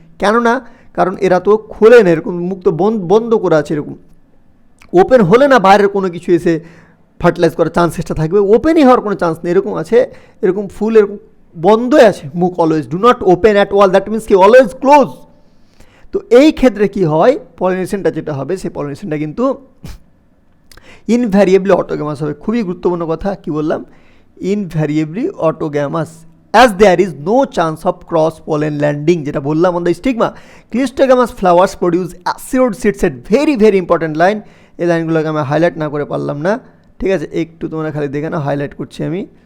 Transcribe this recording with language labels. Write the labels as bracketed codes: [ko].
[bn] কেননা কারণ এরা তো খোলে না, এরকম মুক্ত বন্ধ করে আছে, এরকম ওপেন হলে না বাইরের কোনো কিছু এসে ফার্টিলাইজ করার চান্সেসটা থাকবে, ওপেনই হওয়ার কোনো চান্স নেই, এরকম আছে, এরকম ফুল এরকম বন্ধই আছে মুখ, [en] always do not open at all, [bn] that means কি অলওয়েজ ক্লোজ। তো এই ক্ষেত্রে কি হয়, পলিনেশনটা যেটা হবে, সেই পলিনেশনটা কিন্তু ইনভ্যারিয়েবলি অটোগ্যামাস হবে। খুবই গুরুত্বপূর্ণ কথা, কি বললাম, ইনভ্যারিয়েবলি অটোগ্যামাস, [en] as there is no chance of cross pollen landing, [bn] যেটা বললাম [en] on the stigma. Clistogamous flowers produce assured seed set, very very important line, [bn] এই লাইনগুলোকে আমি হাইলাইট না করে পারলাম না, ঠিক আছে, একটু তোমরা খালি দেখে না, হাইলাইট করছি আমি।